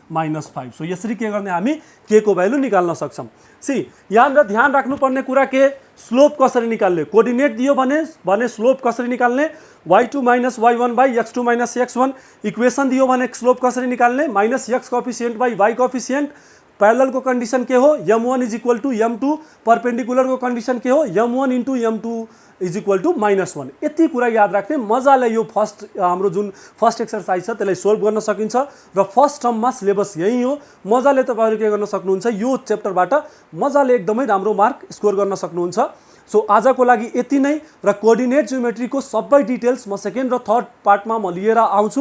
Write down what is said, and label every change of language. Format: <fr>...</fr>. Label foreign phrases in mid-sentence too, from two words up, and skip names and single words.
<ne>-5 सो यसरी के गर्ने हामी k को भ्यालु निकाल्न सक्छौं सी यहाँ ध्यान राख्नुपर्ने कुरा के स्लोप कसरी निकाल्ने, कोअर्डिनेट दियो भने स्लोप कसरी निकाल्ने,</ne> <en>y2 minus y1 by x2 minus x1,</en> <ne>इक्वेसन दियो भने स्लोप कसरी निकाल्ने,</ne> <en>minus x coefficient by y coefficient,</en> <ne>पैरेलल को कंडीशन के हो</ne> <en>m1 is equal to m2,</en> <ne>परपेंडिकुलर को कंडीशन के हो</ne> <en>m1 into m2 is equal to -1.</en> <ne>यति कुरा याद राख्ने, मजाले यो फर्स्ट हाम्रो जुन</ne> <en>first exercise</en> <ne>छ त्यसलाई सोल्भ गर्न सकिन्छ र</ne> <en>first termमा</en> <ne>सिलेबस यही हो। मजाले तपाईहरु के गर्न सक्नुहुन्छ, यो च्याप्टरबाट मजाले एकदमै राम्रो</ne> <en>mark score</en> <ne>गर्न सक्नुहुन्छ। सो आजको लागि यति नै र</ne> <en>coordinate geometryको</en> <ne>सबै डिटेल्स म सेकेन्ड र</ne> <en>third partमा</en> <ne>म लिएर आउँछु।</ne>